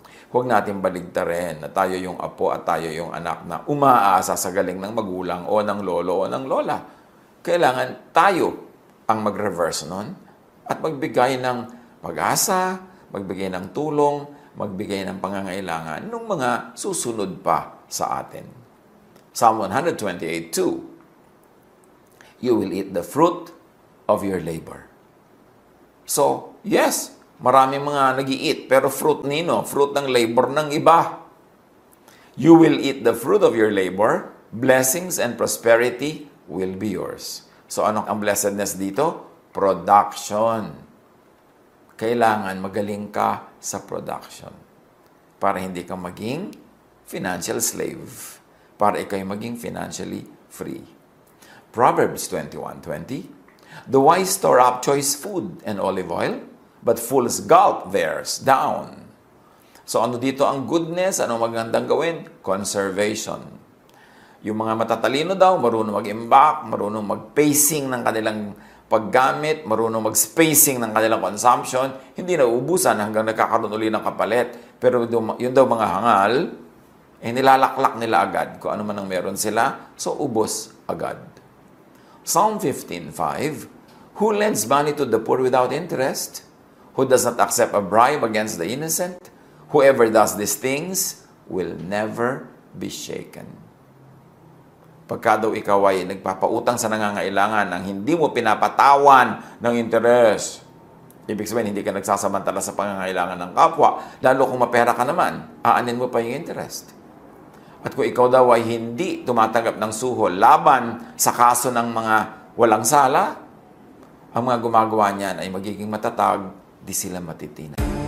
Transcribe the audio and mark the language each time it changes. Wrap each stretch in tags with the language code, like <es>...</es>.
<tl>Huwag natin baligtarin na tayo yung apo at tayo yung anak na umaasa sa galing ng magulang o ng lolo o ng lola. Kailangan tayo ang mag-reverse nun at magbigay ng pag-asa, magbigay ng tulong, magbigay ng pangangailangan ng mga susunod pa sa atin.</tl> <en>Psalm 128:2, you will eat the fruit of your labor.</en> <tl>So, yes, maraming mga nag-i-eat, pero fruit nino? Fruit ng labor ng iba.</tl> <en>You will eat the fruit of your labor, blessings and prosperity will be yours.</en> <tl>So, anong ang blessedness dito? Production. Kailangan magaling ka sa production para hindi ka maging financial slave, para ikaw maging financially free.</tl> <en>Proverbs 21:20, the wise store up choice food and olive oil, but fools gulp theirs down.</en> <tl>So ano dito ang goodness? Ano magandang gawin? Conservation. Yung mga matatalino daw, marunong mag-imbak, marunong mag-pacing ng kanilang paggamit, marunong mag-spacing ng kanilang consumption, hindi na uubusan hanggang nagkakaroon uli ng kapalit. Pero yun daw mga hangal, nilalaklak nila agad kung ano man ang meron sila, so ubos agad.</tl> <en>Psalm 15:5, who lends money to the poor without interest? Who does not accept a bribe against the innocent? Whoever does these things will never be shaken.</en> <tl>Pagka daw ikaw ay nagpapautang sa nangangailangan nang hindi mo pinapatawan ng interest, ibig sabihin hindi ka nagsasamantala sa pangangailangan ng kapwa, lalo kung mapera ka naman, aanin mo pa yung interest. At kung ikaw daw ay hindi tumatanggap ng suhol laban sa kaso ng mga walang sala, ang mga gumagawa niyan ay magiging matatag, di sila matitinag.</tl>